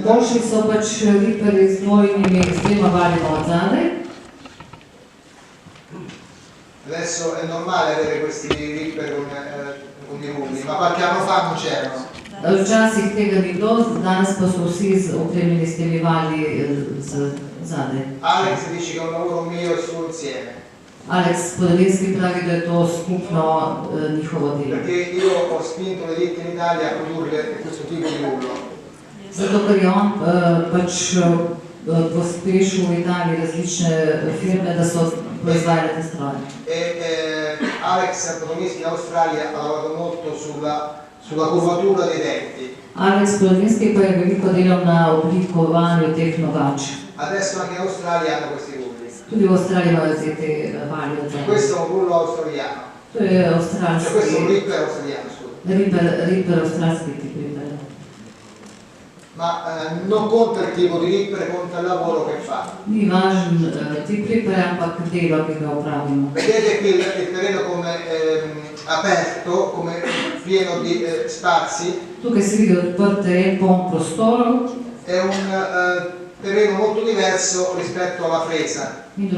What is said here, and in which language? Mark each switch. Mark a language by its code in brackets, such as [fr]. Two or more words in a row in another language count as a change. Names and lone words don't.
[sl] Boljši so pač ripperji z dvema valjima od zadaj. [it] Adesso è normale avere questi ripper con i rulli, ma qualche anno fa non c'erano. [sl] Včasih tega ni bilo, danes pa so vsi opremljeni s temi valji z zadaj. [it] Alex dice che è un lavoro mio e suo insieme. [sl] Alex Podelinski pravi, da je to skupno njihovo delo. [it] Perché io ho spinto le ditte in Italia a produrre questo tipo di rullo. [sl] Zato, ker je on pač pospešil v Italiji različne firme, da so proizvajale te stroje. [it] Alex Podelinski in Australia ha lavorato molto sulla curvatura dei denti. [sl] Alex Podelinski pa je veliko delal na oblikovanju teh nogač. [it] Adesso anche in Australia hanno questi rulli. [sl] Tudi v Avstraliji imajo te valje od zadaj. [it] Questo è un rullo australiano. [sl] To je avstralski. [it] Cioè questo è un ripper australiano, scusa. [sl] Ripper avstralski tip ripper. [it] Ma non conta il tipo di ripper, conta il lavoro che fa. [sl] Ni važen tip ripperja, ampak delo, ki ga opravimo. [it] Vedete qui il terreno come aperto, come pieno di spazi. [sl] Tukaj se vidi odprt teren, poln prostorov. [it] È un terreno molto diverso rispetto alla fresa.